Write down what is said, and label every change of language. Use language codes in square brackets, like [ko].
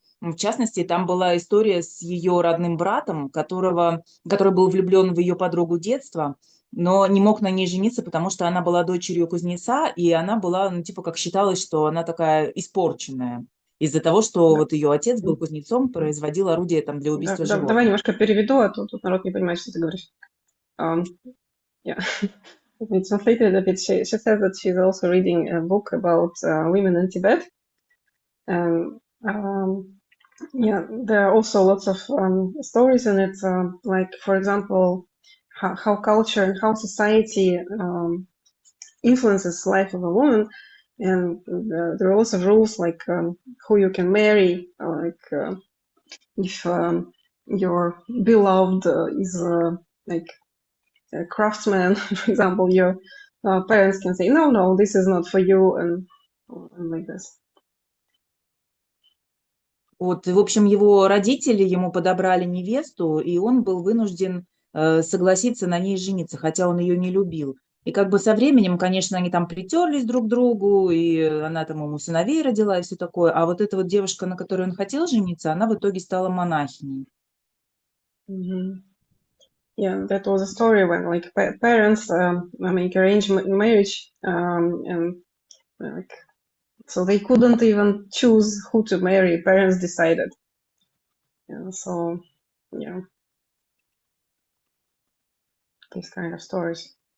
[ru] В частности, там была история с ее родным братом, который был влюблен в ее подругу детства, но не мог на ней жениться, потому что она была дочерью кузнеца, и она была, ну, типа, как считалось, что она такая испорченная из-за того, что Да. вот ее отец был кузнецом, производил орудия там для убийства Давай животных. немножко переведу, а то тут народ не понимает, что ты говоришь. [en] Yeah, it's translated a bit. She says that she's also reading a book about women in Tibet. And yeah, there are also lots of stories in it, like, for example, how culture and how society influences life of a woman. And there are lots of rules, like who you can marry, like if your beloved is like a craftsman, for example, your parents can say, no, this is not for you, and like this. [ru] Вот, и, в общем, его родители ему подобрали невесту, и он был вынужден согласиться на ней жениться, хотя он ее не любил. И как бы со временем, конечно, они там притерлись друг к другу, и она там ему сыновей родила и все такое. А вот эта вот девушка, на которой он хотел жениться, она в итоге стала монахиней. Mm-hmm. [en] Yeah, that was a story when like parents make arranged marriage, and like so they couldn't even choose who to marry. Parents decided. Yeah, so yeah, these kind of stories.